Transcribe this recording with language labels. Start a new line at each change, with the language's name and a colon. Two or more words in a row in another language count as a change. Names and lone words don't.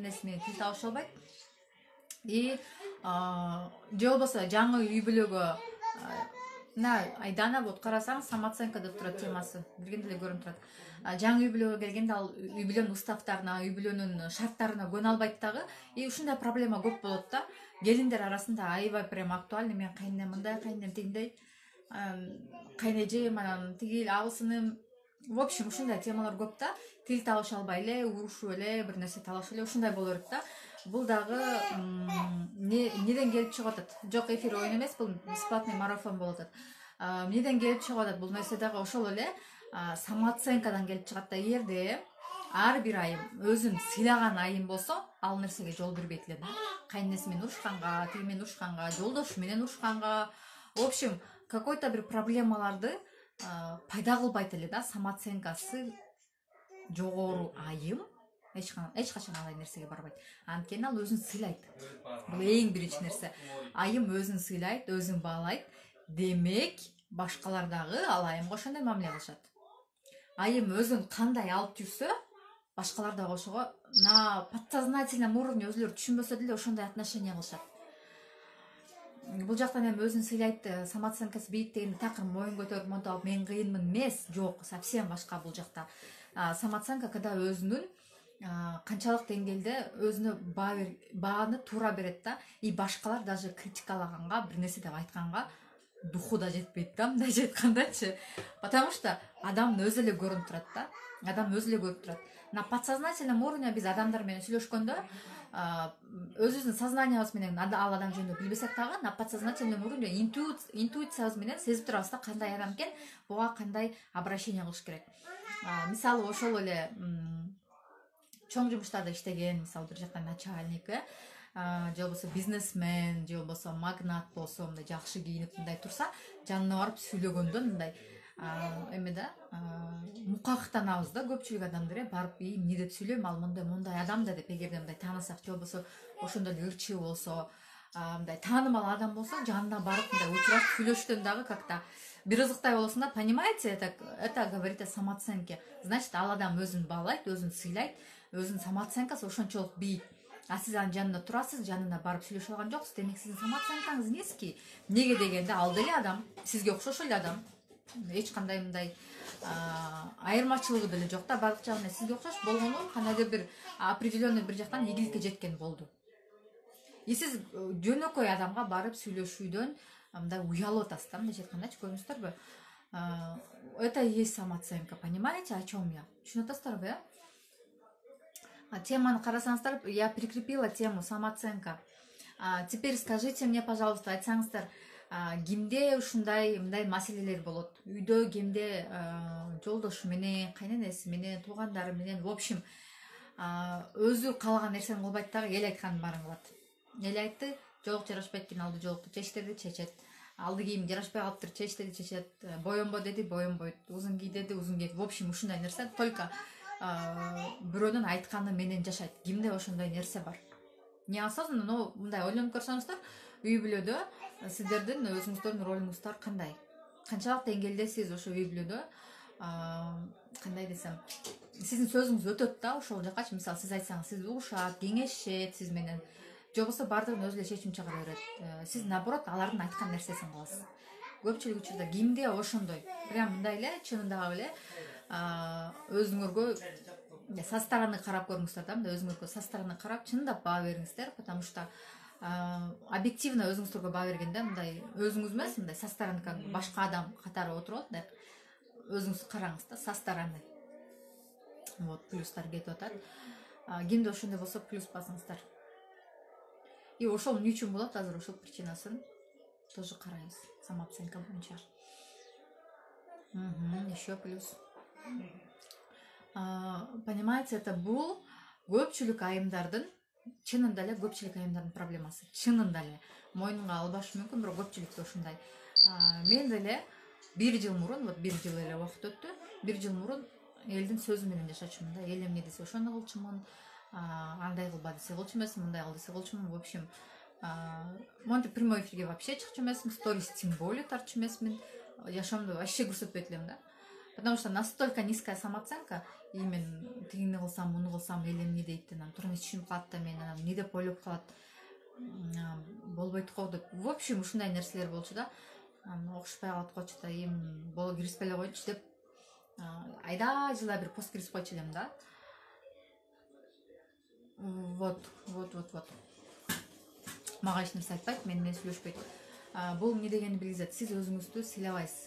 Kyrgyz: Кайненеси менен тил табыша албайт. И же болбосо жаңы үй бүлөгө мына Айдана вот карасаң самооценка деп турат темасы биргенде эле көрүнүп турат. Жаңы үй бүлөгө келгенде ал үй бүлөнүн уставтарына, үй бүлөнүн шарттарына көнө албайт дагы. И ушундай проблема көп болот да. Келиндер арасында аябай
Russian: прям актуальный,
Kyrgyz: мен кайненем мындай, кайненем тигиндей, кайнежем анан тигил абысыным.
Russian: В общем,
Kyrgyz: ушундай темалар көп да. Тил табыша албай эле, урушуп эле, бир нерсе талашып эле ушундай боло берет да. Бул дагы эмнеден келип чыгып атат? Жок, эфир оюн эмес, бул
Russian: бесплатный марафон
Kyrgyz: болуп атат. Эмнеден келип чыгып атат? Бул нерсе дагы ошол эле самооценкадан келип чыгат да. Эгерде ар бир айым өзүн сыйлаган айым болсо, ал нерсеге жол бербейт эле да. Кайненеси менен урушканга, тиги менен урушканга, жолдошу менен урушканга,
Russian: в общем, какой-то
Kyrgyz: бир проблемаларды пайда кылбайт эле да. Самооценкасы жогору айым эч качан андай нерсеге барбайт. Анткени ал өзүн сыйлайт. Бул эң биринчи нерсе. Айым өзүн сыйлайт, өзүн баалайт. Демек, башкалар дагы ал айымга ошондой мамиле кылышат. Айым өзүн кандай алып жүрсө, башкалар дагы ошого
Russian: на подсознательном уровне
Kyrgyz: өзүлөрү түшүнбөсө деле ошондой отношение кылышат. Бул жактан эми өзүн сыйлайт, самооценкасы бийик деген такыр моюн көтөрүп монтип алып мен кыйынмын эмес, жок, совсем башка бул жакта.
Russian: Самооценка когда
Kyrgyz: өзүнүн канчалык деңгээлде өзүнө бааны туура берет да. И башкалар даже критикалаганга, бир нерсе деп айтканга духу да жетпейт да, мындайча айткандачы.
Russian: Потому что
Kyrgyz: адамдын өзү эле көрүнүп турат да. Адам өзү эле көрүп турат.
Russian: На подсознательном уровне
Kyrgyz: биз адамдар менен сүйлөшкөндө өзүбүздүн сознаниябыз менен ал адам жөнүндө билбесек дагы,
Russian: на подсознательном уровне
Kyrgyz: интуициябыз менен сезип турабыз да, кандай адам экен, буга кандай обращение кылыш керек. Мисалы ошол эле чоң жумуштарда иштеген, мисалы бир жактан начальник, же болбосо бизнесмен, же болбосо магнат болсо, мындай жакшы кийинип мындай турса, жанына барып сүйлөгөндө мындай эме да, мукактанабыз да көпчүлүк адамдар, барып эмне деп сүйлөйм, ал мындай адам да деп, эгерде мындай таанысак, же болбосо ошондой эле ырчы болсо, мындай таанымал адам болсо, жанына барып мындай учурашып сүйлөшүүдөн дагы как-то бир ызыктай болосуң да,
Russian: понимаете, это говорит о самооценке. Значит,
Kyrgyz: ал адам өзүн баалайт, өзүн сыйлайт, өзүнүн самооценкасы ошончолук бийик. А сиз анын жанында турасыз, жанына барып сүйлөшүп алган жоксуз, демек сиздин самооценкаңыз низкий. Неге дегенде, ал деле адам, сизге окшош эле адам. Эч кандай мындай айырмачылыгы деле жок да, бардык жагынан сизге окшош болгону, кандайдыр бир определенный бир жактан ийгиликке жеткен болду. И сиз жөнөкөй адамга барып сүйлөшүүдөн мындай уялып атасыз да, мындайча айткандачы, көрдүңүздөрбү?
Russian: Это и есть самооценка, понимаете, о чем я?
Kyrgyz: Түшүнүп атасыздарбы, Теманы карасаңыздар,
Russian: я прикрепила тему самооценка. Теперь скажите мне, пожалуйста,
Kyrgyz: айтсаңыздар, кимде ушундай мындай маселелер болот? Үйдө кимде жолдошу менен, кайненеси менен, туугандары менен,
Russian: в общем,
Kyrgyz: өзү каалаган нерсени кылбайт дагы, эл айтканын баарын кылат. Эл айтты, жолук жарашпайт экен, алды жолукту чечтирди, чечет. Алды кийим жарашпай калыптыр, чечтирди, чечет. Боембо деди, боембойт. Узун кий деди, узун кийет.
Russian: В общем,
Kyrgyz: ушундай нерсе только бирөөнүн айтканы менен жашайт. Кимде ошондой нерсе бар?
Russian: Неосознанно, но
Kyrgyz: мындай ойлонуп көрсөңүздөр, үй бүлөдө сиздердин өзүңүздөрдүн ролуңуздар кандай? Канчалык деңгээлде сиз ошо үй бүлөдө кандай десем, сиздин сөзүңүз өтөт да ошол жакачы. Мисалы, сиз айтсаңыз, сиз угушат, кеңешет сиз менен, же болбосо баардыгын өзү эле чечим чыгара берет. Сиз наоборот алардын айткан нерсесин кыласыз. Көпчүлүк учурда кимде ошондой? Прям мындай эле чынындагы эле өзүңөргө
Russian: со стороны
Kyrgyz: карап көрүңүздөр да, мындай өзүңөргө
Russian: со стороны
Kyrgyz: карап чындап баа бериңиздер,
Russian: потому что объективно
Kyrgyz: өзүңүздөргө баа бергенде мындай өзүңүз эмес, мындай
Russian: со стороны
Kyrgyz: башка адам катары отуруп алып, өзүңүз караңыз да,
Russian: со стороны. Вот,
Kyrgyz: плюстар кетип атат. Кимде ошондой болсо плюс басыңыздар. И ошол эмне үчүн болот, азыр ошол причинасын тоже карайбыз, самооценка боюнча.
Russian: Еще плюс. Понимаете, это
Kyrgyz: бул көпчүлүк айымдардын, чынында эле көпчүлүк айымдардын проблемасы. Чынында эле мойнунга албашы мүмкүн, бирок көпчүлүктө ушундай. Мен деле 1 жыл мурун, вот 1 жыл эле убакыт өттү. 1 жыл мурун элдин сөзү менен жашачумун да. Эл эмне десе ошону кылчумун. Андай кылба десе кылчу эмесмин, мындай кыл десе кылчумун.
Russian: В общем,
Kyrgyz: монтип прямой эфирге вообще чыкчу эмесмин, сторис
Russian: тем более
Kyrgyz: тартчу эмесмин. Жашоомду вообще көрсөтпөйт элем да.
Russian: Потому что настолько низкая самооценка, и
Kyrgyz: мен тигини кылсам, муну кылсам, эл эмне дейт, анан тура эмес түшүнүп калат да, мен анан эмне деп ойлоп калат. болбойт го деп.
Russian: В общем,
Kyrgyz: ушундай нерселер болчу да. Окушпай калат койчу да, эми боло киришпей эле койчу деп айда жылда бир пост киргизип койчу элем да. Вот. Мага эч нерсе айтпайт, мени менен сүйлөшпөйт. Бул эмне дегенди билгизет? Сиз өзүңүздү сыйлабайсыз.